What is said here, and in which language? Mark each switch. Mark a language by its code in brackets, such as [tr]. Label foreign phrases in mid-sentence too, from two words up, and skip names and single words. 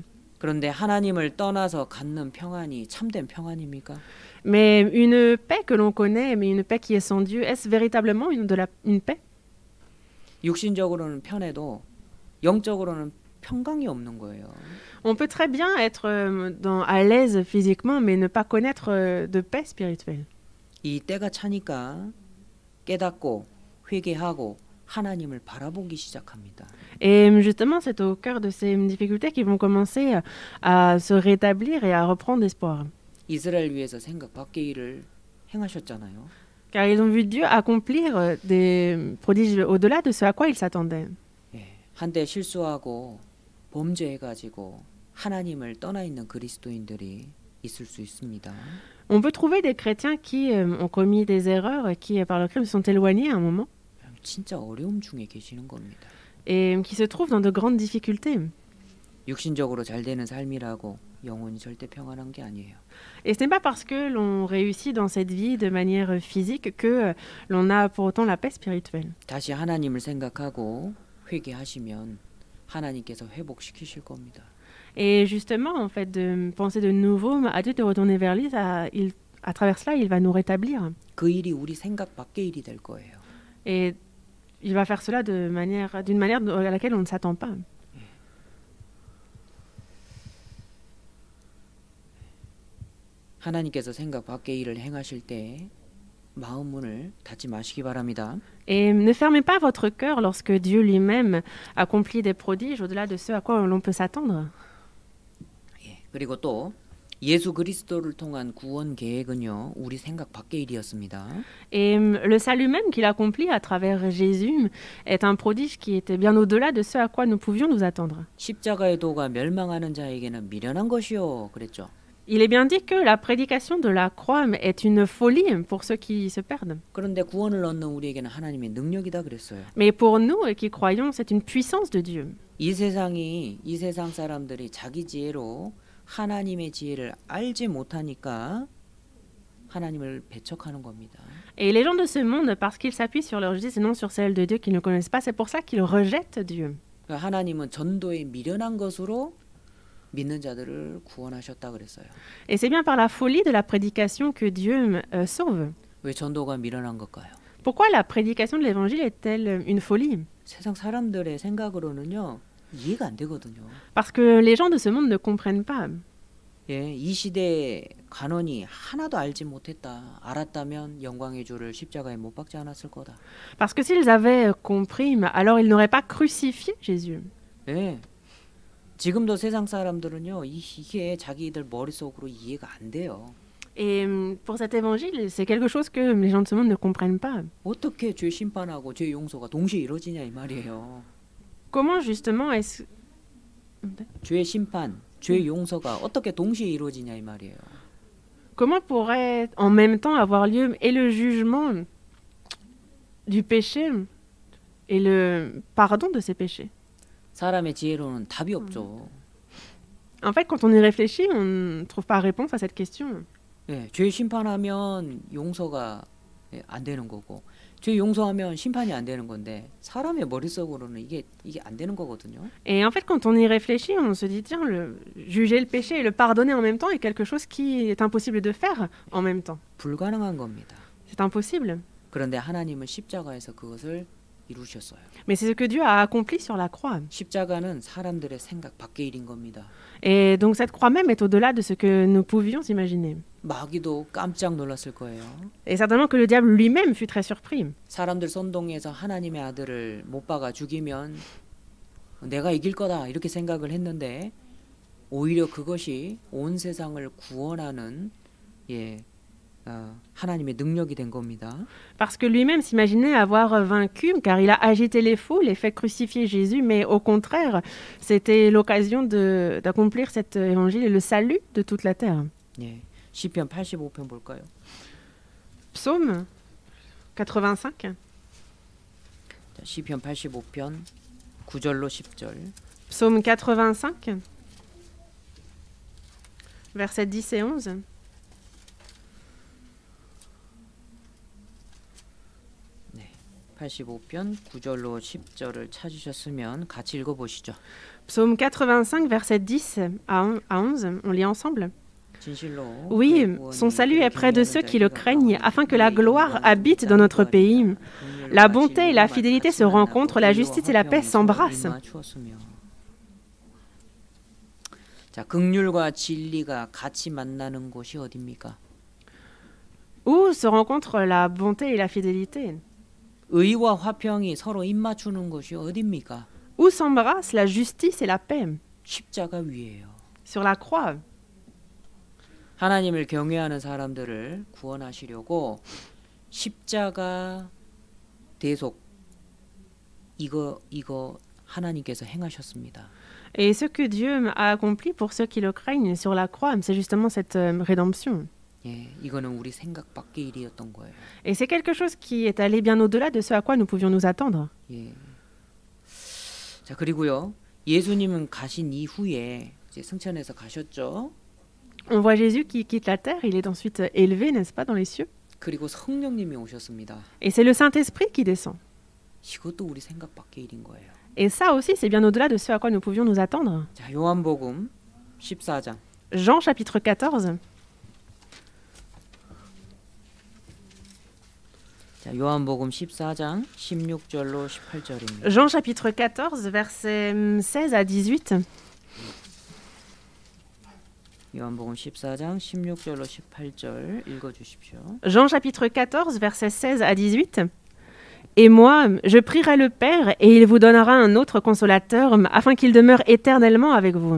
[ko] 그런데 하나님을 떠나서 갖는 평안이 참된 평안입니까? [fr] Mais une paix que l'on connaît, mais une paix qui est sans Dieu, est-ce véritablement une paix? [ko] 육신적으로는 편해도 영적으로는 평강이 없는 거예요. [fr] On peut très bien être à l'aise physiquement, mais ne pas connaître de paix spirituelle. [ko] 이 때가 차니까 깨닫고 회개하고 하나님을 바라보기 시작합니다. [fr] Et justement, c'est au cœur de ces difficultés qu'ils vont commencer à se rétablir et à reprendre espoir. [ko] 이스라엘 위해서 생각 밖의 일을 행하셨잖아요. [fr] Car ils ont vu Dieu accomplir des prodiges au-delà de ce à quoi ils s'attendaient. [ko] 예, 한때 실수하고 범죄해가지고 하나님을 떠나 있는 그리스도인들이 있을 수 있습니다. [fr] On peut trouver des chrétiens qui ont commis des erreurs, qui par leur crime se sont éloignés à un moment, [ko] 진짜 어려움 중에 계시는 겁니다. [fr] et qui se trouvent dans de grandes difficultés. [ko] 육신적으로 잘 되는 삶이라고 영혼이 절대 평안한 게 아니에요. [fr] Et ce n'est pas parce que l'on réussit dans cette vie de manière physique que l'on a pour autant la paix spirituelle. [ko] 다시 하나님을 생각하고 회개하시면 하나님께서 회복시키실 겁니다. [fr] Et justement, en fait, de penser de nouveau à Dieu, de retourner vers lui, à travers cela, il va nous rétablir. [ko] 그 일이 우리 생각 밖의 일이 될 거예요. [fr] Et il va faire cela d'une manière à laquelle on ne s'attend pas. [ko] 하나님께서 생각 밖의 일을 행하실 때 마음 문을 닫지 마시기 바랍니다. [fr] Et ne fermez pas votre cœur lorsque Dieu lui-même accomplit des prodiges au-delà de ce à quoi l'on peut s'attendre. [ko] 예, 그리고 또 예수 그리스도를 통한 구원 계획은요, 우리 생각 밖의 일이었습니다. [fr] Et le salut même qu'il accomplit à travers Jésus est un prodige qui était bien au-delà de ce à quoi nous pouvions nous attendre. [ko] 십자가의 도가 멸망하는 자에게는 미련한 것이요, 그랬죠. [fr] Il est bien dit que la prédication de la croix est une folie pour ceux qui se perdent. [ko] 그런데 구원을 얻는 우리에게는 하나님의 능력이다 그랬어요. [fr] Mais pour nous qui croyons, c'est une puissance de Dieu. [ko] 이 세상 사람들이 자기 지혜로 하나님의 지혜를 알지 못하니까 하나님을 배척하는 겁니다. [fr] Et les gens de ce monde, parce qu'ils s'appuient sur leur justice et non sur celle de Dieu qu'ils ne connaissent pas, c'est pour ça qu'ils rejettent Dieu. [ko] 하나님은 전도에 미련한 것으로 믿는 자들을 구원하셨다 그랬어요. [fr] Et c'est bien par la folie de la prédication que Dieu sauve. [ko] 왜 전도가 미련한 걸까요? [fr] Pourquoi la prédication de l'évangile est-elle une folie? [ko] 세상 사람들의 생각으로는요, 이해가 안 되거든요. [fr] Parce que les gens de ce monde ne comprennent pas. [ko] 예, 이 시대의 간원이 하나도 알지 못했다. 알았다면 영광의 주를 십자가에 못 박지 않았을 거다. [fr] Parce que s'ils avaient compris, alors ils n'auraient pas crucifié Jésus. [ko] 예. 지금도 세상 사람들은요, 이게 자기들 머릿속으로 이해가 안 돼요. [fr] Et pour cet évangile, c'est quelque chose que les gens de ce monde ne comprennent pas. [ko] 어떻게 죄 심판하고 죄 용서가 동시에 이루어지냐 이 말이에요. [fr] Comment justement est-ce... [ko] 죄 심판, 죄 용서가 어떻게 동시에 이루어지냐 이 말이에요. [fr] Comment pourrait en même temps avoir lieu et le jugement du péché et le pardon de ses péchés? [ko] 사람의 지혜로는 답이 없죠. [fr] En fait, quand on y réfléchit, on ne trouve pas réponse à cette question. [ko] 예, 죄 심판하면 용서가 안 되는 거고, 죄 용서하면 심판이 안 되는 건데 사람의 머릿속으로는 이게 안 되는 거거든요. [fr] Et en fait, quand on y réfléchit, on se dit tiens, juger le péché et le pardonner en même temps est quelque chose qui est impossible de faire en même temps. [ko] 불가능한 겁니다. [fr] C'est impossible. [ko] 그런데 하나님은 십자가에서 그것을 이루셨어요. [fr] Mais c'est ce que Dieu a accompli sur la croix. [ko] 십자가는 사람들의 생각 밖의 일인 겁니다. [fr] Et donc cette croix même est au-delà de ce que nous pouvions imaginer. [ko] 마귀도 깜짝 놀랐을 거예요. [fr] Et certainement que le diable lui-même fut très surpris. [ko] 사람들 선동해서 하나님의 아들을 못 박아 죽이면 내가 이길 거다 이렇게 생각을 했는데 오히려 그것이 온 세상을 구원하는 하나님의 능력이 된 겁니다. [fr] Parce que lui-même s'imaginait avoir vaincu, car il a agité les foules et fait crucifier Jésus, mais au contraire, c'était l'occasion d'accomplir cet évangile et le salut de toute la terre. [ko] 예, 시편 85편 볼까요? [fr] Psaume 85. [ko] 자, 시편 85편 9절로 10절. [fr] Psaume 85, versets 10 et 11. [ko] 네, 85편 9절로 10절을 찾으셨으면 같이 읽어보시죠. [fr] Psaume 85, versets 10 à 11, on lit ensemble. [ko] 진실로 [fr] Oui, [ko] 그의 구원이 [fr] son salut est [ko] 그를 [fr] près de [ko] 경외하는 [fr] ceux qui le [ko] 자의 [fr] craignent, [ko] 가운데 [fr] afin que la [ko] 그의 [fr] gloire [ko] 영광을 [fr] habite dans notre [ko] 보이지 [fr] pays. [ko] 않으리라. [fr] La [ko] 긍휼과 [fr] bonté et la [ko] 진리가 [fr] fidélité se [ko] 같이 [fr] rencontrent, [ko] 만나고 [fr] la [ko] 의와 [fr] justice et la paix [ko] 화평이 서로 [fr] s'embrassent. [ko] 입맞추었으며. 자, 긍휼과 진리가 같이 만나는 곳이 어디입니까? [fr] Où se rencontrent la bonté et la fidélité? [ko] 의와 화평이 서로 입맞추는 곳이 어디입니까? [fr] Où s'embrassent la justice et la paix? [ko] 십자가 위에요. [fr] Sur la croix. [ko] 하나님을 경외하는 사람들을 구원하시려고 십자가 대속 이거 하나님께서 행하셨습니다. [fr] Et ce que Dieu a accompli pour ceux qui le craignent sur la croix, c'est justement cette rédemption. [ko] 예, 이거는 우리 생각 밖의 일이었던 거예요. [fr] Et c'est quelque chose qui est allé bien au-delà de ce à quoi nous pouvions nous attendre. [ko] 예. 자, 그리고요. 예수님은 가신 이후에 이제 승천해서 가셨죠. [fr] On voit Jésus qui quitte la terre, il est ensuite élevé, n'est-ce pas, dans les cieux. [ko] 그리고 성령님이 오셨습니다. [fr] Et c'est le Saint-Esprit qui descend. [ko] 이것도 우리 생각 밖의 일인 거예요. [fr] Et ça aussi, c'est bien au-delà de ce à quoi nous pouvions nous attendre. [ko] 자, 요한복음 14장. [fr] Jean chapitre 14. [ko] 자, 요한복음 14장 16절로 18절입니다. [fr] Jean chapitre 14, versets 16 à 18. [ko] 요한복음 14장 16절로 18절 읽어 주십시오. [fr] Jean chapitre 14, versets 16 à 18. Et moi, je prierai le Père, et il vous donnera un autre consolateur, afin qu'il demeure éternellement avec vous.